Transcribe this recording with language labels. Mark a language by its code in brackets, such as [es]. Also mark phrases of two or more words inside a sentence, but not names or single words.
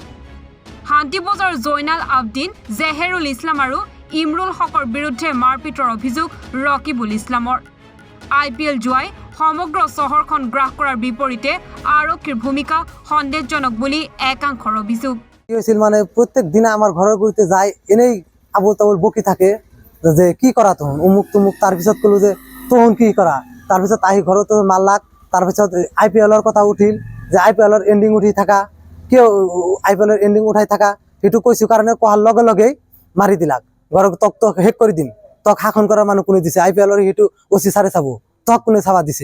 [as] শান্তি বজাৰৰ জৈনাল আবদিন, জেহেৰুল ইছলাম আৰু ইমৰুল হকৰ বিৰুদ্ধে মাৰপিটৰ অভিযোগ ৰকিবুল ইছলামৰ। IPL জুৱাই সমগ্ৰ চহৰখন গ্ৰাস কৰাৰ বিপৰীতে আৰক্ষীৰ ভূমিকা সন্দেহজনক বুলি একাংশৰ অভিযোগ। [bn] কি হৈছিল মানে প্রত্যেক দিনে আমার ঘরের গুড়িতে যায়, এনেই আবুল তাবুল বকি থাকে যে কি করা তখন অমুক তুমুক। [as] তাৰপিছত কলো যে তখন কি করা, তাৰপিছত আহি ঘৰত মারলাক। তাৰপিছত IPL-ৰ কথা উঠিল যে IPL-ৰ এণ্ডিং উঠি থাকা, কিয় IPL-ৰ এণ্ডিং উঠাই থাকা, সেইটো কৈছো কাৰণে কোৱাৰ লগে লগেই মাৰি দিলাক। ঘৰক তক শেষ কৰি দিম, তক শাসন কৰাৰ মানুহ কোনে দিছে? IPL-ৰ সেইটো OC ছাৰে চাব, তক কোনে চাবা দিছে?